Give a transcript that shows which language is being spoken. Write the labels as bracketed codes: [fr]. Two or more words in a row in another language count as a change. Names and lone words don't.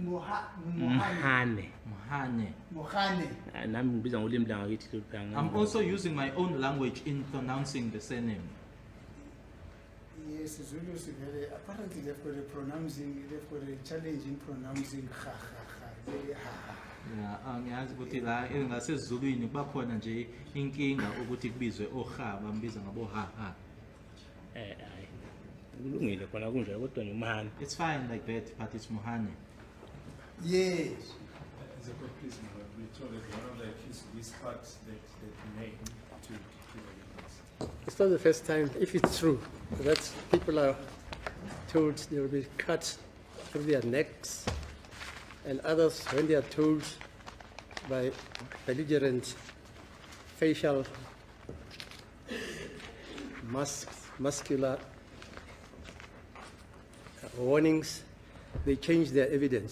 [zu] Mhane. Mohane. Nami ngibiza ngolimi langakithi lolu phanga. [en] I'm also using my own language in pronouncing the surname. Yes, [zu] Zulu Sivele, [en] apparently they've got a challenge in pronouncing ha ha ha. Very ha ha. [zu] Yeah, angiyazi ukuthi la ngasezulwini bakhona nje inkinga ukuthi kubizwe oha bambiza ngabo ha ha. Hayi. Kulungile khona kunjalo kodwa nje Mhane. [en] It's fine like that, but it's Mohane. Yes. As a court, please, my lord, we told that one of the accused whispered that name to the witness. It's not the first time, if it's true, that people are told they will be cut through their necks, and others, when they are told by belligerent facial muscular warnings, they change their evidence.